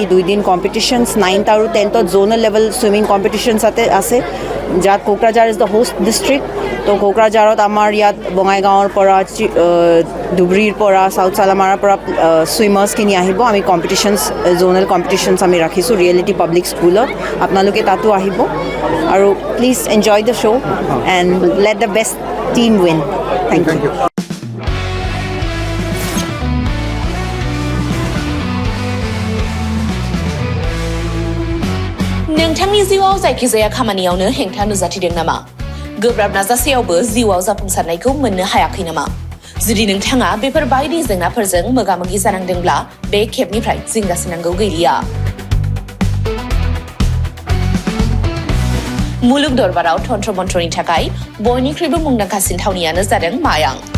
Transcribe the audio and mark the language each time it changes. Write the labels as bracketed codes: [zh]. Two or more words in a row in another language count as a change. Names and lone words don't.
[as] 2 দিন কম্পিটিশ্যনছ 9th আৰু 10th [en] zonal level swimming competitions [as] আছে যাত কোকৰাঝাৰ [en] is the host district so [as] কোকৰাঝাৰত আমাৰ ইয়াত বঙাইগাঁৱৰ পৰা ধুবুৰীৰ পৰা চাউথ চালামাৰাৰ পৰা ছুইমাৰ্ছখিনি আহিব আমি [en] competitions zonal competitions [as] আমি ৰাখিছোঁ ৰিয়েলিটি পাব্লিক স্কুলত আপোনালোকে তাতো আহিব আৰু [en] please enjoy the show and let the best team win thank you [brx] नोंथांनि जिउआव जायखिजाया खामानियावनो हेंथा नुजाथिदों नामा गोब्राब नाजासेयावबो जिउआव जाफुंसारनायखौ मोननो हायाखै नामा जुदि नोंथाङा बेफोर बायदि जेंनाफोरजों मोगा-मोगि जानांदोंब्ला बे खेबनिफ्राय जिंगासिनांगौ गैलिया मुलुग दरबाराव तन्त्र मन्त्रनि थाखाय बयनिख्रुइबो मुंदांखासिन थावनियानो जादों मायां